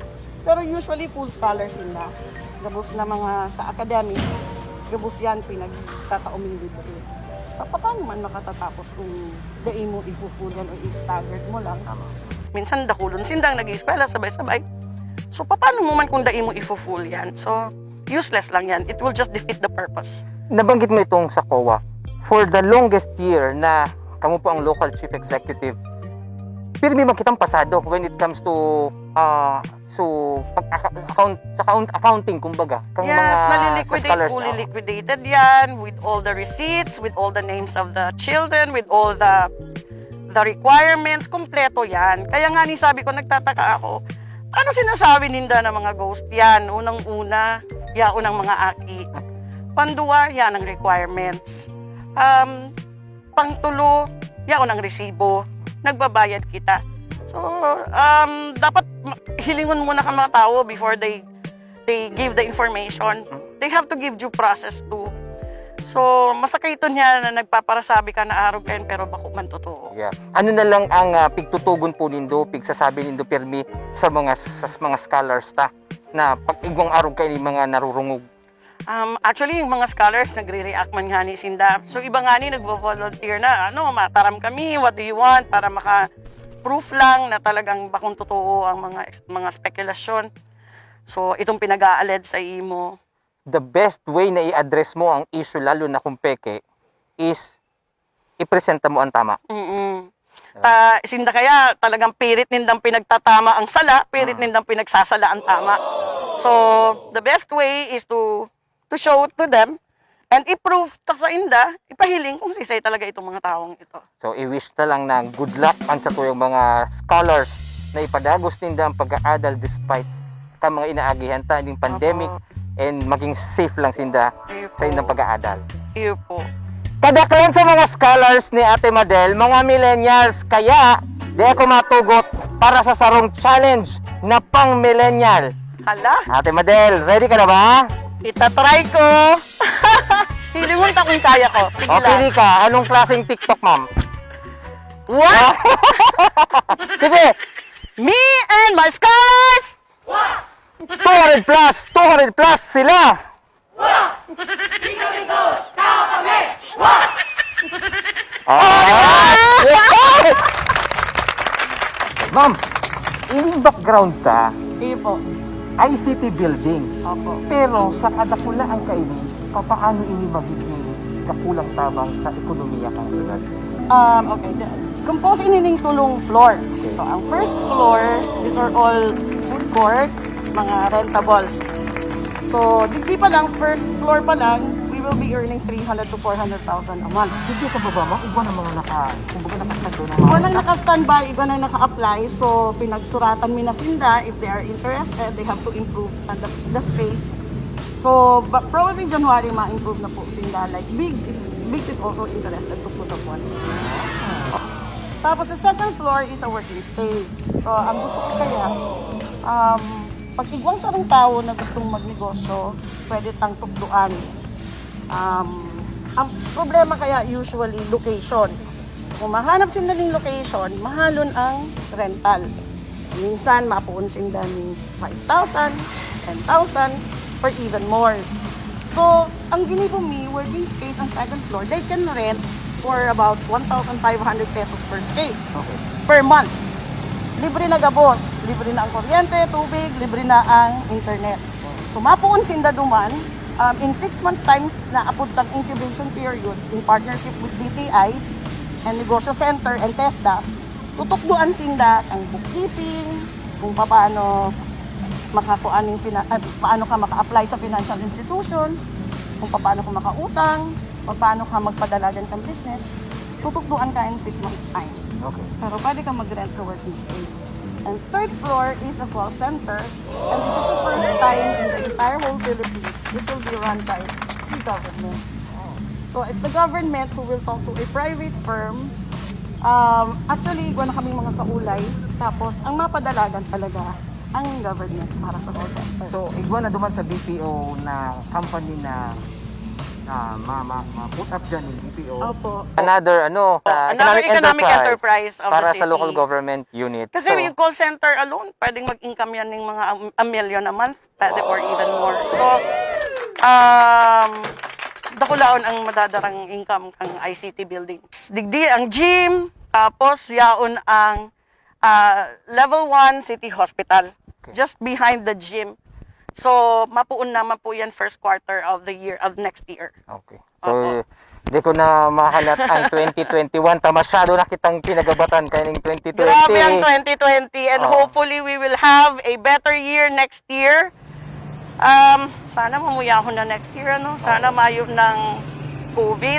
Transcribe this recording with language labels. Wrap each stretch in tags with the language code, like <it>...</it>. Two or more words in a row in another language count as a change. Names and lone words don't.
<bik>Pero usually</bik> <en>full scholars</en> <bik>sila. Gabos na mga sa academics, gabos yan pinagtataoming libre. Paano man makatatapos kung dai mo i-full yan o i-staggered mo lang? Minsan dakulon sindang nag-i-eskwela sabay-sabay. So paano mo man kung dai mo i-full yan? So useless lang yan.</bik> <en>It will just defeat the purpose.</en> <bik>Nabanggit mo itong sa COA.</bik> <en>For the longest year</en> <bik>na kamu po ang</bik> <en>local chief executive,</en> <bik>pirmi makitang pasado</bik> <en>when it comes to accounting,</en> <bik>kumbaga.</bik> <en>Yes, fully liquidated yan with all the receipts, with all the names of the children, with all the requirements,</en> <bik>kompleto yan.</bik> <tl>Kaya nga sabi ko, nagtataka ako, ano sinasabi ninda ng mga ghost yan?</tl> <bik>Unang-una, yaon ng mga aki. Panduwa, yan ang requirements. Pangtulo, yaon ang resibo. Nagbabayad kita. So, dapat hilingon muna ka mga tao</bik> <en>before they give the information. They have to give due process too.</en> <bik>So, masakay ito niya na nagpaparasabi ka na arog kayo pero bako man totoo. Yeah. Ano na lang ang pigtutugon po nindo, pigsasabi nindo pirmi sa mga scholars ta na pag igwang arog kayo ni mga narurungog. Actually, yung mga scholars nagre-react man nga ni Sinda. So, iba nga ni nagvo-volunteer na, mataram kami,</bik> <en>what do you want?</en> <bik>Para maka-proof lang na talagang bakong totoo ang mga spekulasyon. So, itong pinag-aaled sa imo.</bik> <en>The best way</en> <bik>na i-address mo ang issue, lalo na kung peke, is ipresenta mo ang tama. Sinda kaya talagang pirit nindang pinagtatama ang sala, pirit nindang pinagsasala ang tama. So,</bik> <en>the best way is to show to them</en> <bik>and i-prove ta sa inda, ipahiling kung sisay talaga itong mga taong ito. So, i-wish na lang na</bik> <en>good luck</en> <bik>man sa tuyong mga scholars na ipadagos ninda ang pag-aadal despite ka mga inaagihan ta ng pandemic and maging safe lang sinda sa inyong pag-aadal. Iyo po. Kadaklan sa mga scholars ni Ate Madel, mga millennials, kaya di ako matugot para sa sarong challenge na pang millennial. Hala, Ate Madel, ready ka na ba? itatry ko. Hilingon ta kung kaya ko. Sige O, lang. pili ka.</bik> <tl>Anong klaseng TikTok, ma'am?</tl> <en>What? Sige! Me and my scholars! 200 plus sila! Alright!</en> <bik>Ma'am, in background ta, Iyo po.</bik> <en>ICT building.</en> <bik>Opo. Pero sa kadakulaan kaini, papaano ini magiging kakulang tabang sa ekonomiya kang syudad? Okay. Compose inining tulong floors. Okay.</bik> <en>So, ang first floor, these are all food court,</en> <bik>mga rentables. So, di pa lang,</bik> <en>first floor</en> <bik>pa lang,</bik> <en>we will be earning 300 to 400,000 a month.</en> <bik>Hindi sa baba, ma'am, iba na mga kumbaga nakasagdo na Iba nang naka-standby, iba nang naka-apply. So, pinagsuratan mi na sinda.</bik> <en>If they are interested, they have to improve the space. So, but probably January</en> <bik>ma-improve na po sinda.</bik> <en>Like, Biggs is also interested to put up one. Tapos, the second floor is a working space. So,</en> <bik>ang gusto ko kaya, pag igwang sa ng tao na gustong magnegosyo, pwede tang tukduan. Ang problema kaya usually location. Kung mahanap sila ng location, mahalon ang rental. Minsan, mapuun sila ng 5,000, 10,000,</bik> <en>or even more.</en> <bik>So, ang ginibong mi,</bik> <en>working space ang second floor, they can rent for about 1,500 pesos per space per month.</en> <bik>Libre na gabos, libre na ang kuryente, tubig, libre na ang internet. So, mapuun sinda duman,</bik> <en>in 6 months time,</en> <bik>naapod ang</bik> <en>incubation period in partnership with DTI and Negosyo Center and TESDA,</en> <bik>tutukduan sinda ang bookkeeping, kung paano paano ka maka-apply sa</bik> <en>financial institutions,</en> <bik>kung paano ka makautang, paano ka magpadalagan ng business, tutukduan ka</bik> <en>in 6 months time.</en> <bik>Okay. Pero pwede kang mag-rent sa</bik> <en>working space. And third floor is a call center. And this is the first time in the entire whole Philippines it will be run by the government. So it's the government who will talk to a private firm. Actually,</en> <bik>igwa na kaming mga kaulay. Tapos, ang mapadalagan talaga ang government para sa call center. So, igwa na duman sa BPO na company na ma-put up dyan yung BPO. Opo.</bik> <en>Another Another economic enterprise of para the sa city. local government unit.</en> <tl>Kasi yung call center alone, pwedeng mag-income yan ng mga</tl> <en>a million a month,</en> <tl>pwede or even more.</tl> <bik>So, dakulaon ang madadarang income ng ICT building. Digdi ang gym, tapos yaon ang level 1 city hospital.</bik> <en>Okay. Just behind the gym. So,</en> <bik>mapuun naman po yan first quarter of the year, of next year. Okay. So, di ko na mahalat ang 2021. Masyado na kitang pinagabatan kaya ng 2020. Grabe ang 2020 and Oo.</bik> <en>hopefully we will have a better year next year.</en> <bik>Sana mamuyahon na next year, ano? Sana mayo ng COVID.</bik>